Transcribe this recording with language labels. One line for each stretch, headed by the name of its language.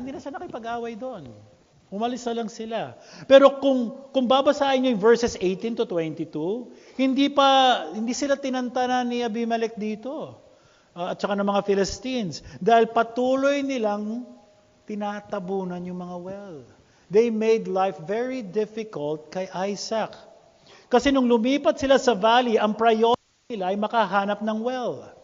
Filipino: Hindi na siya nakipag-away doon. Umalis na lang sila. Pero kung babasahin niyo yung verses 18 to 22, hindi sila tinantanan ni Abimelech dito. At saka ng mga Philistines. Dahil patuloy nilang tinatabunan yung mga well.
English: They made life very difficult
Filipino: kay Isaac. Kasi nung lumipat sila sa valley, ang priority nila ay makahanap ng well.